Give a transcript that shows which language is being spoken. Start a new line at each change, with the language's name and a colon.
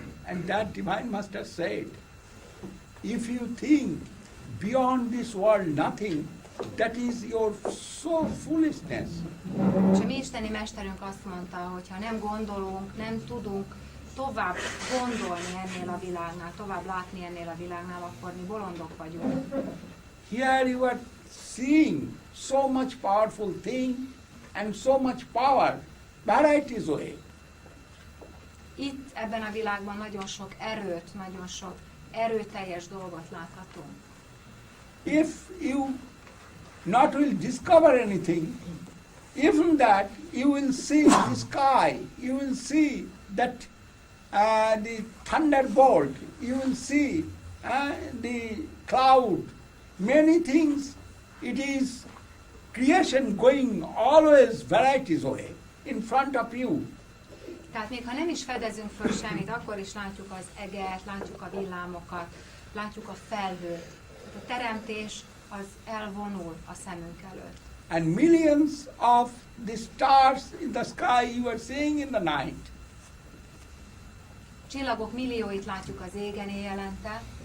English: And that divine master said, if you think beyond this world nothing, that is your so foolishness.
Hungarian: És a mi isteni mesterünk azt mondta, hogy ha nem gondolunk, nem tudunk tovább gondolni ennél a világnál, tovább látni ennél a világnál, akkor mi bolondok vagyunk.
English: Here you are seeing so much powerful thing and so much power, varieties way.
Hungarian: Itt ebben a világban nagyon sok erőt, nagyon sok erőteljes dolgot láthatunk.
English: If you not will discover anything, even that you will see the sky, you will see that the thunderbolt, you will see the cloud, many things. It is creation going always varieties way in front of you.
Hungarian: Tehát még ha nem is fedezünk föl semmit, akkor is látjuk az eget, látjuk a villámokat, látjuk a felhőt. A teremtés az elvonul a szemünk előtt.
English: And millions of the stars in the sky you are seeing in the night.
Hungarian: Csillagok millióit látjuk az égen éjjelente.